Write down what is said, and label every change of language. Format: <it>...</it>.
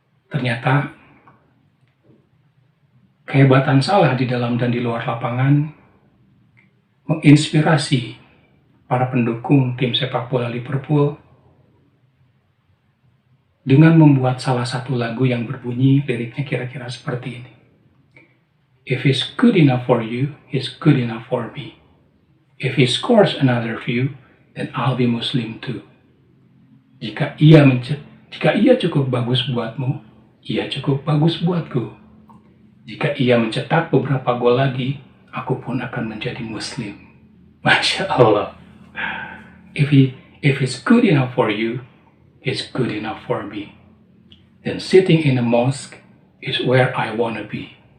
<id>Ternyata kehebatan Salah di dalam dan di luar lapangan menginspirasi para pendukung tim sepak bola Liverpool dengan membuat salah satu lagu yang berbunyi liriknya kira-kira seperti ini.</id> <en>If he's good enough for you, he's good enough for me. If he scores another few, then I'll be Muslim too.</en> <id>Jika ia cukup bagus buatmu, ia cukup bagus buatku. Jika ia mencetak beberapa gol lagi, aku pun akan menjadi Muslim. Masya Allah.</id> <en>If he's good enough for you, he's good enough for me. Then sitting in a mosque is where I wanna be.</en>